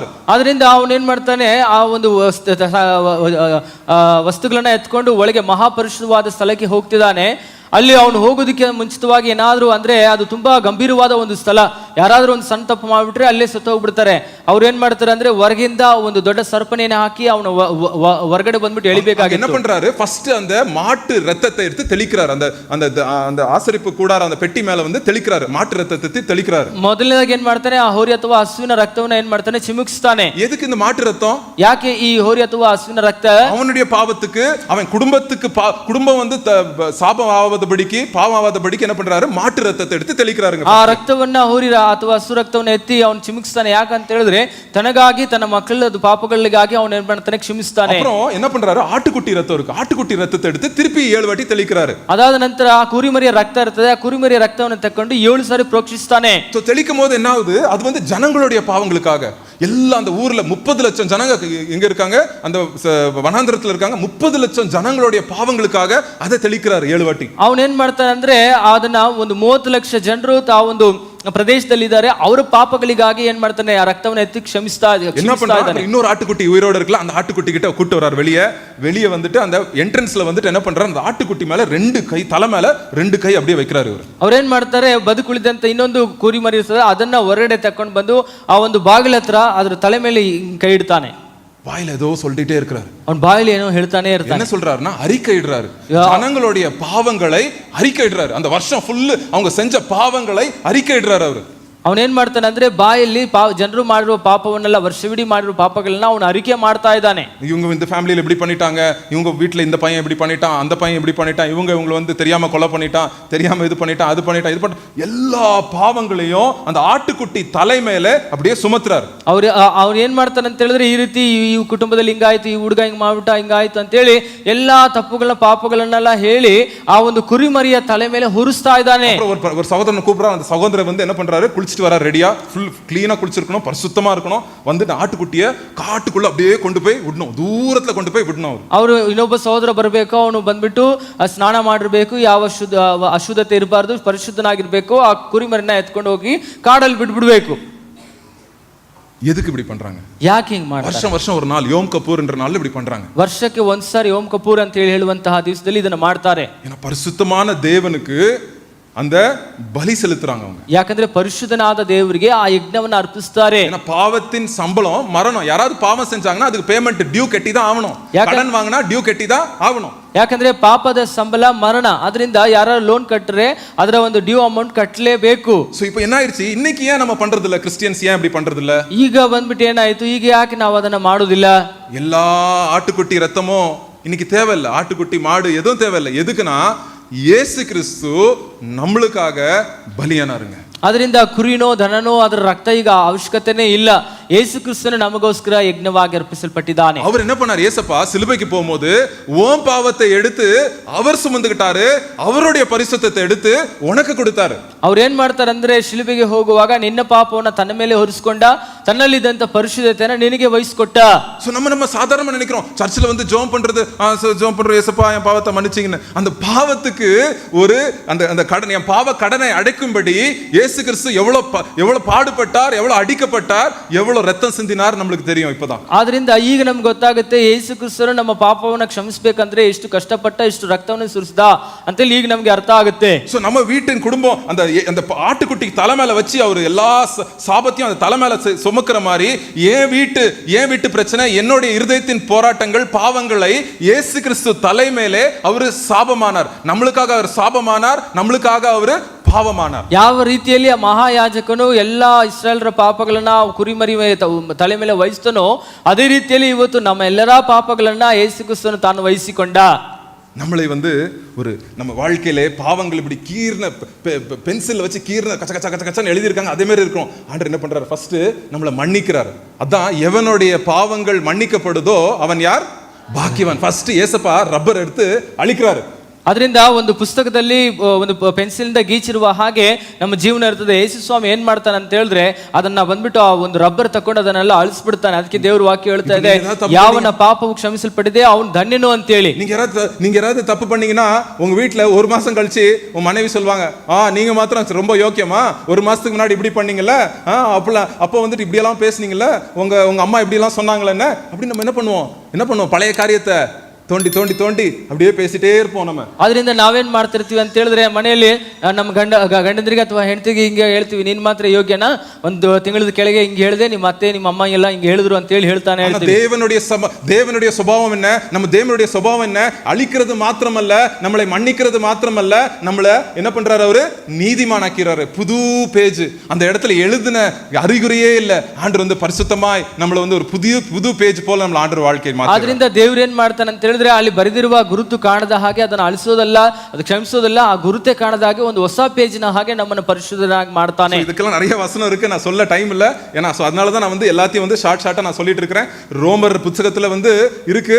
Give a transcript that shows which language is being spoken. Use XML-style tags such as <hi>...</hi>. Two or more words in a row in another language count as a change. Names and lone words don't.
<kn>ಅದರಿಂದ ಅವನು ಏನ್ ಮಾಡ್ತಾನೆ, ಆ ಒಂದು ವಸ್ತುಗಳನ್ನ ಎತ್ಕೊಂಡು ಒಳಗೆ ಮಹಾಪರಿಶುದ್ಧವಾದ ಸ್ಥಳಕ್ಕೆ ಹೋಗ್ತಿದ್ದಾನೆ. ಅಲ್ಲಿ ಅವನು ಹೋಗೋದಕ್ಕೆ ಮುಂಚಿತವಾಗಿ ಏನಾದ್ರು ಅಂದ್ರೆ ಅದು ತುಂಬಾ ಗಂಭೀರವಾದ ಒಂದು ಸ್ಥಳ, ಯಾರಾದ್ರೂ ಒಂದು ಸಣ್ಣ ತಪ್ಪು ಮಾಡ್ಬಿಟ್ರೆ ಅಲ್ಲೇ ಸತ್ತು ಹೋಗ್ಬಿಡ್ತಾರೆ. ಅವ್ರು ಏನ್ ಮಾಡ್ತಾರೆ ಅಂದ್ರೆ ಹೊರಗಿಂದ ಒಂದು ದೊಡ್ಡ ಸರ್ಪನೆಯನ್ನು ಹಾಕಿ ಅವನು ಹೊರಗಡೆ ಬಂದ್ಬಿಟ್ಟು ಎಳಿಬೇಕಾಗಿತ್ತು.</kn> <ta>என்ன பண்றாரு, ஃபர்ஸ்ட் அந்த மாட்டு ரத்தத்தை எடுத்து தெளிக்கிறார். அந்த ஆசரிப்பு கூடார அந்த பெட்டி மேல வந்து தெளிக்கிறாரு. மாட்டு ரத்தத்தை தெளிக்கிறாரு.</ta> <kn>ಮೊದಲನೇದಾಗಿ ಏನ್ ಮಾಡ್ತಾನೆ, ಆ ಹೋರಿ ಅಥವಾ ಹಸುವಿನ ರಕ್ತವನ್ನ ಏನ್ ಮಾಡ್ತಾನೆ, ಚಿಮುಕಿಸ್ತಾನೆ.</kn> <ta>எதுக்கு இந்த மாட்டு ரத்தம்?</ta> <kn>ಯಾಕೆ ಈ ಹೋರಿ ಅಥವಾ ಹಸುವಿನ ರಕ್ತ?</kn> <ta>அவனுடைய பாவத்துக்கு, அவன் குடும்பம் வந்து சாபமாவாதபடிக்கு பாவமாவாதபடிக்கு என்ன பண்றாரு, மாட்டு ரத்தத்தை எடுத்து தெளிக்கிறாருங்க.</ta> <kn>ಆ ರಕ್ತವನ್ನ ಹೋರಿ ಅಥವಾ ಹಸು ರಕ್ತವನ್ನ ಎತ್ತಿ ಅವನು ಚಿಮುಕಿಸ್ತಾನೆ. ಯಾಕಂತ ಹೇಳಿದ್ರೆ ತನಗಾಗಿ ತನ್ನ ಮಕ್ಕಳ ಪಾಪಗಳಿಗಾಗಿ ಅವನು ಏನ್ ಮಾಡ್ತಾನೆ, ಕ್ಷಮಿಸ್ತಾನೆ.</kn> <ta>அப்புறம் என்ன பண்றாரு, ஆட்டுக்குட்டி ரத்தம் இருக்கு, ஆட்டுக்குட்டி ரத்தத்தை எடுத்து திருப்பி 7 வாட்டி தெளிக்கிறாரு.</ta> <kn>ಅದಾದ ನಂತರ ಆ ಕುರಿಮರಿಯ ರಕ್ತ ಇರ್ತದೆ, ಆ ಕುರಿಮರಿಯ ರಕ್ತವನ್ನು ತಕೊಂಡು 7 ಸಾರಿ ಪ್ರೋಕ್ಷಿಸ್ತಾನೆ.</kn> <ta>சோ தெளிக்கும் போது என்ன ஆகுது, அது வந்து ஜனங்களுடைய பாவங்களுக்காக. எல்லாம் அந்த ஊர்ல 30 லட்சம் ஜனங்க எங்க இருக்காங்க, அந்த வனாந்தரத்துல இருக்காங்க. 30 லட்சம் ஜனங்களுடைய பாவங்களுக்காக அதை தெளிக்கிறாரு 7 வாட்டி.</ta> <kn>ಅವನು ಏನ್ ಮಾಡ್ತಾನೆ ಅಂದ್ರೆ ಅದನ್ನ ಒಂದು 30 ಲಕ್ಷ ಜನರು ಆ ಒಂದು ಪ್ರದೇಶದಲ್ಲಿ ಇದ್ದಾರೆ, ಅವರ ಪಾಪಗಳಿಗಾಗಿ ಏನ್ ಮಾಡ್ತಾನೆ, ಆ ರಕ್ತವನ್ನು ಎತ್ತಿ ಕ್ಷಮಿಸ್ತಾ ಇದ್ದಾನೆ.</kn> <ta>இன்னொரு ஆட்டுக்குட்டி உயிரோட இருக்கல, அந்த ஆட்டுக்குட்டி கிட்ட கூட்டு வராரு. வெளியே வந்துட்டு அந்த என்ட்ரன்ஸ்ல வந்துட்டு என்ன பண்றாரு, அந்த ஆட்டுக்குட்டி மேல 2 கை, தலை மேல 2 கை அப்படியே வைக்கிறாரு.</ta> <kn>ಅವ್ರೇನ್ ಮಾಡ್ತಾರೆ, ಬದುಕುಳಿದಂತ ಇನ್ನೊಂದು ಕುರಿ ಮರಿ ಇರ್ತದೆ, ಅದನ್ನ ಹೊರಗಡೆ ತಕೊಂಡು ಬಂದು ಆ ಒಂದು ಬಾಗಿಲ ಹತ್ರ ಅದ್ರ ತಲೆ ಮೇಲೆ ಕೈ ಇಡ್ತಾನೆ.</kn> <ta>வாயில ஏதோ சொல்லிட்டே இருக்கிறாரு.</ta> <kn>அவன் ಬಾಯಿல ಏನೋ ಹೇಳ್ತಾನೆ ಇರ್ತಾನೆ.</kn> <ta>என்ன சொல்றாருன்னா, அறிக்கையிடுறாரு. ஜனங்களுடைய பாவங்களை அறிக்கையிடுறாரு. அந்த வருஷம் ஃபுல் அவங்க செஞ்ச பாவங்களை அறிக்கையிடுறாரு அவரு.</ta> <kn>ಅವನೇನ್ ಮಾಡ್ತಾನೆ ಅಂದ್ರೆ ಬಾಯಲ್ಲಿ ಜನರು ಮಾಡಿರುವ ಪಾಪವನ್ನೆಲ್ಲ ವರ್ಷವಿಡೀ ಮಾಡಿರುವ ಪಾಪಗಳನ್ನ ಅವನು ಅರಿಕೆ ಮಾಡ್ತಾ ಇದ್ದಾನೆ.</kn> <ta>இவங்க இந்த ஃபேமிலியில இப்படி பண்ணிட்டாங்க, இவங்க வீட்ல இந்த பையன் இப்படி பண்ணிட்டான், அந்த பையன் இப்படி பண்ணிட்டான், இவங்களை வந்து தெரியாம கொலை பண்ணிட்டான், தெரியாம இது பண்ணிட்டான், அது பண்ணிட்டான், இது பண்ணிட்டான், எல்லா பாவங்களையும் அந்த ஆட்டுக்குட்டி தலை மேல அப்படியே சுமத்துறாரு.</ta> <kn>ಅವ್ರು ಏನ್ ಮಾಡ್ತಾನೆ ಅಂತ ಹೇಳಿದ್ರೆ, ಈ ರೀತಿ ಈ ಕುಟುಂಬದಲ್ಲಿ ಹಿಂಗಾಯ್ತು, ಈ ಹುಡುಗ ಹಿಂಗ್ ಮಾಡ್ಬಿಟ್ಟ, ಹಿಂಗಾಯ್ತು ಅಂತ ಹೇಳಿ ಎಲ್ಲಾ ತಪ್ಪುಗಳನ್ನ ಪಾಪಗಳನ್ನೆಲ್ಲ ಹೇಳಿ ಆ ಒಂದು ಕುರಿಮರಿಯ ತಲೆ ಮೇಲೆ ಹುರಿಸ್ತಾ ಇದ್ದಾನೆ.</kn> <ta>ஒரு சகோதரன் கூப்பிடுறான். அந்த சகோதரன் வந்து என்ன பண்றாரு, குளிச்சுட்டு வர ரெடியா,</ta> <en>full clean</en> <ta>குளிச்சிருக்கணும், பரிசுத்தமா இருக்கணும். வந்து ஆட்டுக்குட்டியை காட்டுக்குள்ள அப்படியே கொண்டு போய் விடணும், தூரத்துல கொண்டு போய் விடணும்.</ta> <kn>ಅವರು ಇನ್ನೊಬ್ಬ ಸಹೋದರ ಬರಬೇಕು, ಅವನು ಬಂದ್ಬಿಟ್ಟು ಸ್ನಾನ ಮಾಡಿರ್ಬೇಕು, ಯಾವ ಅಶುದ್ಧತೆ ಇರಬಾರ್ದು, ಪರಿಶುದ್ಧನಾಗಿರ್ಬೇಕು. ಆ ಕುರಿಮರಿನ ಎತ್ಕೊಂಡು ಹೋಗಿ ಕಾಡಲ್ಲಿ ಬಿಡ್ಬಿಡ್ಬೇಕು.</kn> <ta>எதுக்கு இப்படி பண்றாங்க?</ta> <kn>ಯಾಕೆ ಹಿಂಗ್ ಮಾಡ್ತಾರೆ?</kn> <ta>வருஷம் ஒரு நாள் யோம் கபூர் என்ற நாள்ல இப்படி பண்றாங்க.</ta> <kn>ವರ್ಷಕ್ಕೆ ಒಂದ್ಸಾರಿ ಓಂ ಕಪೂರ್ ಅಂತ ಹೇಳುವಂತಹ ದಿವಸದಲ್ಲಿ ಇದನ್ನ ಮಾಡ್ತಾರೆ.</kn> <ta>ஏன்னா பரிசுத்தமான தேவனுக்கு அந்த பலி செலுத்துறாங்க அவங்க.</ta> <kn>ಯಾಕಂದ್ರೆ ಪರಿಶುದ್ಧನಾದ ದೇವರಿಗೆ ಆ ಯಜ್ಞವನ್ನು ಅರ್ಪಿಸುತ್ತಾರೆ.</kn> <ta>ஏன்னா பாவத்தின் சம்பளம் மரணம். யாராவது பாவம் செஞ்சாங்கன்னா அதுக்கு</ta> <en>payment due</en> <ta>கட்டி தான் ஆகணும். கடன் வாங்கினா டியூ கட்டி தான் ஆகணும்.</ta> <kn>ಯಾಕಂದ್ರೆ ಪಾಪದ ಸಂಬಳ ಮರಣ. ಅದರಿಂದ ಯಾರು ಲೋನ್ ಕಟ್ಟರೆ ಅದರ ಒಂದು</kn> <en>due amount</en> <kn>ಕಟ್ಟಲೇಬೇಕು.</kn> <ta>சோ இப்போ என்ன ஆயிருச்சு, இன்னைக்கு ஏன் நம்ம பண்றது இல்ல, கிறிஸ்டியன்ஸ் ஏன் இப்படி பண்றது இல்ல?</ta> <kn>ಈಗ ಬಂದ್ಬಿಟ್ಟು ಏನಾಯ್ತು, ಈಗ ಯಾಕೆ ನಾವು ಅದನ್ನ ಮಾಡೋದಿಲ್ಲ?</kn> <ta>எல்லா ஆட்டுக்குட்டி ரத்தமும் இன்னைக்கு தேவையில்லை. ஆட்டுக்குட்டி மாடு எதுவும் தேவையில்லை. எதுக்குன்னா இயேசு கிறிஸ்து நம்மளுக்காக பலியானாருங்க.</ta> <kn>ಅದರಿಂದ ಕುರಿನೋ ದನನೋ ಅದರ ರಕ್ತ ಈಗ ಅವಶ್ಯಕತೆನೇ ಇಲ್ಲ. ಯೇಸು ಕ್ರಿಸ್ತನು ನಮಗೋಸ್ಕರ ಯಜ್ಞವಾಗಿ ಅರ್ಪಿಸಲ್ಪಟ್ಟಿದ್ದಾನೆ.</kn> <ta>அவர் என்ன பண்ணார்? ஏசப்பா சிலுவைக்கு போகும்போது ஓம் பாவத்தை எடுத்து அவர் சுமந்துக்கிட்டாரு, அவருடைய பரிசுத்தத்தை எடுத்து உனக்கு கொடுத்தாரு.</ta> <kn>ಅವ್ರು ಏನ್ ಮಾಡ್ತಾರೆ ಅಂದ್ರೆ ಶಿಲುಬೆಗೆ ಹೋಗುವಾಗ ನಿನ್ನ ಪಾಪವನ್ನ ತನ್ನ ಮೇಲೆ ಹೊರಿಸಿಕೊಂಡ, ತನ್ನಲ್ಲಿದ್ದಂತ ಪರಿಶುದ್ಧತೆಯನ್ನ ನಿನಗೆ ವಹಿಸಿಕೊಟ್ಟ.</kn> <ta>சோ நம்ம சாதாரணமா நினைக்கிறோம் சர்ச்சில் வந்து ஜெபம் பண்றது, ஜெபம் பண்றோம், ஏசப்பா என் பாவத்தை மன்னிச்சிங்கன்னு. அந்த பாவத்துக்கு ஒரு அந்த கடன், என் பாவ கடனை அடைக்கும்படி இயேசு கிறிஸ்து எவ்வளவு பாடுபட்டார், எவ்வளவு அடிக்கப்பட்டார், எவ்வளவு ரத்தம் சிந்தினார் நம்மளுக்கு தெரியும் இப்பதான்.</ta> <kn>ಆದ್ರಿಂದ ಈಗ ನಮ್ಗೆ ಗೊತ್ತಾಗುತ್ತೆ ಯೇಸು ಕ್ರಿಸ್ತನು ನಮ್ಮ ಪಾಪವನ್ನ ಕ್ಷಮಿಸಬೇಕಂದ್ರೆ ಎಷ್ಟು ಕಷ್ಟಪಟ್ಟ, ಎಷ್ಟು ರಕ್ತವನ್ನು ಸುರಿಸಿದ ಅಂತೇಳಿ ಈಗ ನಮ್ಗೆ ಅರ್ಥ ಆಗುತ್ತೆ.</kn> <ta>சோ நம்ம வீட்டின் குடும்பம் அந்த ஆட்டுக்குட்டி தலை மேல வச்சு அவர் எல்லா சாபத்தையும் அந்த தலை மேல சுமக்கிற மாதிரி ஏன் வீட்டு பிரச்சனை, என்னுடைய இருதயத்தின் போராட்டங்கள், பாவங்களை இயேசு கிறிஸ்து தலை மேலே அவர் சாபமானார். நம்மளுக்காக அவர் சாபமானார், நம்மளுக்காக அவர் பாவமானார்.</ta> <kn>ಯಾವ ರೀತಿಯಲ್ಲಿ ಆ ಮಹಾಯಾಜಕನು ಎಲ್ಲಾ ಇಸ್ರಾಯೇಲರ ಪಾಪಗಳನ್ನ ಕುರಿಮರಿ ತಲೆ ಮೇಲೆ ವಹಿಸ್ತಾನೋ ಅದೇ ರೀತಿಯಲ್ಲಿ ಇವತ್ತು ನಮ್ಮ ಎಲ್ಲರ ಪಾಪಗಳನ್ನ ಯೇಸು ಕ್ರಿಸ್ತನು ತಾನು ವಹಿಸಿಕೊಂಡ.</kn> <ta>நம்மளை வந்து நம்ம வாழ்க்கையில பாவங்கள் இப்படி கீர்ன பென்சில் வச்சு கீர்ன கச்ச கச்ச கச்ச கச்சன்னு எழுதியிருக்காங்க, அதே மாதிரி இருக்கும். ஆண்டவர் என்ன பண்றாரு? ஃபர்ஸ்ட் நம்மளை மன்னிக்கிறார். அதான் எவனுடைய பாவங்கள் மன்னிக்கப்படுதோ அவன் யார்? பாக்கியவான். ஃபர்ஸ்ட் ஏசப்பா ரப்பர் எடுத்து அழிக்கிறாரு.</ta> <kn>ಅದರಿಂದ ಒಂದು ಪುಸ್ತಕದಲ್ಲಿ ಒಂದು ಪೆನ್ಸಿಲಿಂದ ಗೀಚಿರುವ ಹಾಗೆ ನಮ್ಮ ಜೀವನ ಇರ್ತದೆ. ಯೇಸು ಸ್ವಾಮಿ ಏನ್ ಮಾಡ್ತಾನೆ ಅಂತ ಹೇಳಿದ್ರೆ ಅದನ್ನ ಬಂದ್ಬಿಟ್ಟು ಆ ಒಂದು ರಬ್ಬರ್ ತಕೊಂಡು ಅದನ್ನೆಲ್ಲ ಅಳಿಸ್ಬಿಡ್ತಾನೆ. ಅದಕ್ಕೆ ದೇವ್ರ ವಾಕ್ಯ ಹೇಳ್ತಾ ಇದೆ, ಯಾವನ ಪಾಪವು ಕ್ಷಮಿಸಲ್ಪಟ್ಟಿದೆ ಅವನು ಧನ್ಯನು ಅಂತೇಳಿ.</kn> <ta>நீங்க யாராவது தப்பு பண்ணீங்கன்னா உங்க வீட்டுல ஒரு மாசம் கழிச்சு உங்க மனைவி சொல்லுவாங்க, நீங்க மாத்திரம் ரொம்ப யோக்கியமா, ஒரு மாசத்துக்கு முன்னாடி இப்படி பண்ணீங்கல்ல, அப்போ வந்துட்டு இப்படி எல்லாம் பேசுனீங்கல்ல, உங்க அம்மா இப்படி எல்லாம் சொன்னாங்களே அப்படி நம்ம என்ன பண்ணுவோம்? பழைய காரியத்தை தோண்டி தோண்டி தோண்டி அப்படியே பேசிட்டே இருப்போம் நம்ம.</ta> <kn>ಅದರಿಂದ ನಾವೇನ್ ಮಾಡ್ತಿರ್ತೀವಿ ಅಂತ ಹೇಳಿದ್ರೆ ಮನೆಯಲ್ಲಿ ನಮ್ಮ ಗಂಡಂದ್ರಿಗೆ ಅಥವಾ ಹೆಂಡತಿಗೆ ಹಿಂಗೆ ಹೇಳ್ತೀವಿ, ನೀನ್ ಮಾತ್ರ ಯೋಗ್ಯನಾ, ಒಂದು ತಿಂಗಳದ ಕೆಳಗೆ ಹಿಂಗೆ ಹೇಳಿದೆ, ನಿಮ್ಮ ಅತ್ತೆ ನಿಮ್ಮ ಅಮ್ಮ ಎಲ್ಲ ಹಿಂಗೆ ಹೇಳಿದ್ರು ಅಂತ ಹೇಳಿ ಹೇಳ್ತಾನೆ.</kn> <ta>தேவனுடைய சுபாவம் என்ன? நம்ம தேவனுடைய சுபாவம் என்ன? அழிக்கிறது மாத்திரமல்ல, நம்மளை மன்னிக்கிறது மாத்திரமல்ல, நம்மளை என்ன பண்றாரு? அவரு நீதிமானாக்கிறாரு. புது பேஜ், அந்த இடத்துல எழுதின அறிகுறியே இல்ல. ஆண்டவர் வந்து பரிசுத்தமாய் நம்மளை வந்து ஒரு புது பேஜ் போல நம்ம ஆண்டவர் வாழ்க்கை மாத்துறாரு.</ta> <kn>ಅದರಿಂದ ದೇವ್ರು ಏನ್ ಮಾಡ್ತಾನೆ ಅಂತ ಹೇಳಿದ್ರೆ ಅಲ್ಲಿ ಬರೆದಿರುವ ಗುರುತು ಕಾಣದ ಹಾಗೆ ಅದನ್ನ ಅಳಿಸೋದಲ್ಲ, ಅದು ಕ್ಷಮಿಸೋದಲ್ಲ, ಆ ಗುರುತೆ ಕಾಣದ ಹಾಗೆ ಒಂದು ಹೊಸ ಪೇಜಿನ ಹಾಗೆ ನಮ್ಮನ್ನು ಪರಿಶುದ್ಧರಾಗಿ ಮಾಡ್ತಾನೆ.</kn> <ta>ಇದಕ್ಕೆಲ್ಲ நிறைய வசனம் இருக்கு, நான் சொல்ல டைம் இல்ல. ஏன்னா அதனால தான் நான் வந்து எல்லாத்தையும் வந்து ஷார்ட்டா நான் சொல்லிட்டு இருக்கிறேன். ரோமர் புத்தகத்துல வந்து இருக்கு.</ta>